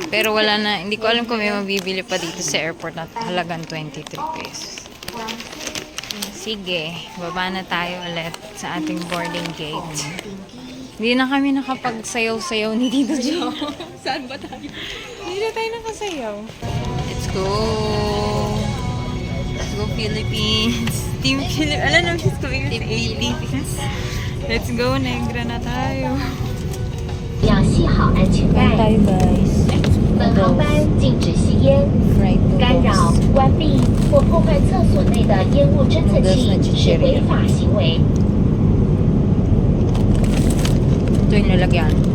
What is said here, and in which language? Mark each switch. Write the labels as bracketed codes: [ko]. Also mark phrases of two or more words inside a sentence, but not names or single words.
[tl] Pero wala na, hindi ko alam kung may mabibili pa dito sa airport na halagang 23 pesos. Sige, baba na tayo ulit sa ating boarding gate. Hindi na kami nakapagsayaw-sayaw ni Tito Jo. Saan ba tayo? Hindi na tayo nakasayaw. [en] Let's go! Let's go Philippines! Team Philippines! [tl] Alam naman [en] she's coming with Philippines. Let's go, [tl] Negra na tayo. [zh] 要系好安全带。 [tl] tayo guys. [zh] 本航班禁止吸烟， [en] Fried [zh] 干扰、关闭或破坏厕所内的烟雾侦测器是违法行为。 [tl] Ito yung lalagyan.